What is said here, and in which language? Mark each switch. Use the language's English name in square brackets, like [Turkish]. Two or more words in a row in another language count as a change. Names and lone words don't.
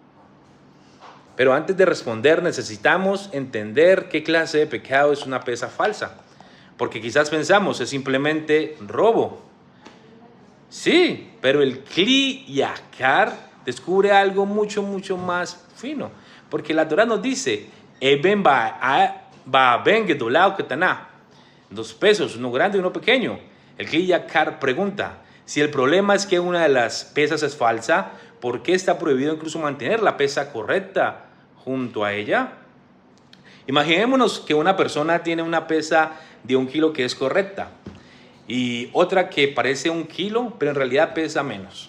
[Spanish] Pero antes de responder necesitamos entender qué clase de pecado es una pesa falsa. Porque quizás pensamos es simplemente robo. Sí, pero el Kli Yakar descubre algo mucho más fino. Porque la Torah nos dice, [Hebrew] אבן ואבן גדולה קטנה. [Spanish] 2 pesos, uno grande y uno pequeño. El Kli Yakar pregunta, si el problema es que una de las pesas es falsa, ¿por qué está prohibido incluso mantener la pesa correcta junto a ella? Imaginémonos que una persona tiene una pesa de 1 kilo que es correcta y otra que parece 1 kilo, pero en realidad pesa menos.